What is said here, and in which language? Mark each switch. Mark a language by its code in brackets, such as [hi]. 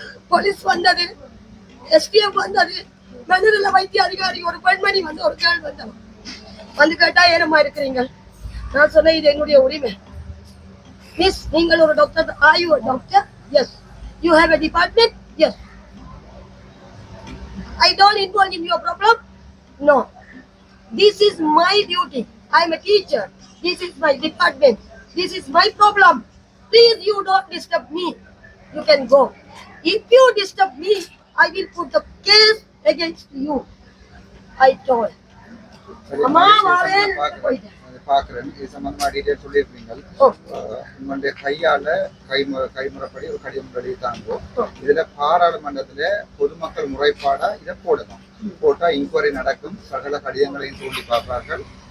[ta] Police வந்தது, SDF வந்தது, மனநல வைத்திய அதிகாரி ஒரு பெண்மணி வந்து ஒரு கேள் வந்தவன் வந்து கேட்டா ஏனமா இருக்கிறீங்க? நான் சொன்னேன், இது என்னுடைய உரிமை. மிஸ், நீங்கள் ஒரு doctor. [en] Are you a doctor? Yes. You have a department? Yes. I don't involve in your problem? No. This is my duty. I am a teacher. This is my department. This is my problem. Please, you don't disturb me. You can go. If you disturb me, I will put the case against you. I told. [ta] அம்மா வாரேன் போயிட்டேன். பாக்குறேன். இது சம்பந்தமா detail சொல்லியிருக்கீங்க. உங்களுடைய கைமுறைப்படி ஒரு கடிதம் எழுதிட்டாங்க. இதுல பாராளுமன்றத்துல பொதுமக்கள் முறைப்பாடா இதை போடணும். போட்டா இன்கொயரி நடக்கும், சகல கடிதங்களையும் தோண்டி பார்ப்பார்கள்.